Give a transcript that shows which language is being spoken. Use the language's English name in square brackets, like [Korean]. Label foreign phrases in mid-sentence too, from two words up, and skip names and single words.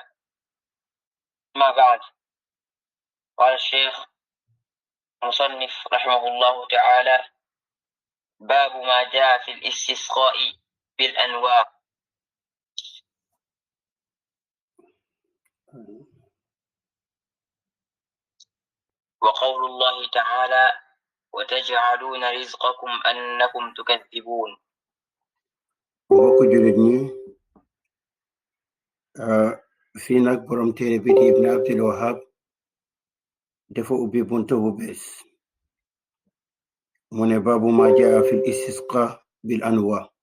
[Arabic] ما بعد، قال الشيخ مصنف رحمه الله تعالى: باب ما جاء في الاستسقاء بالأنواع. وقول الله تعالى: وتجعلون رزقكم أنكم تكذبون. [Wolof] mbokk jullit ñi, fii nag borom téere bi di Ibn Abdul Wahhab dafa ubbi buntu bu bees. mu ne [Arabic] باب ما جاء في الاستسقاء بالأنواء.